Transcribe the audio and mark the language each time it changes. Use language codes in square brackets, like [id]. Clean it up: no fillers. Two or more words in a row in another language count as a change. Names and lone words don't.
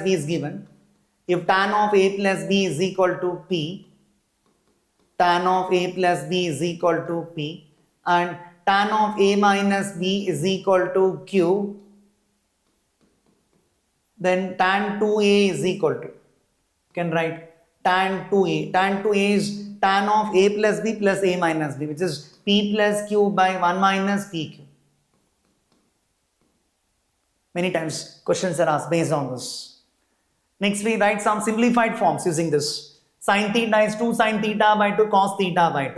[en] b is given, if tan of a plus b is equal to p, tan of a plus b is equal to p, and tan of a minus b is equal to q, then tan 2a is equal to, you can write tan 2a. Tan 2a is tan of a plus b plus a minus b, which is p plus q by 1 minus pq. Many times questions are asked based on this. Next we write some simplified forms using this. Sin theta is 2 sin theta by 2 cos theta by 2.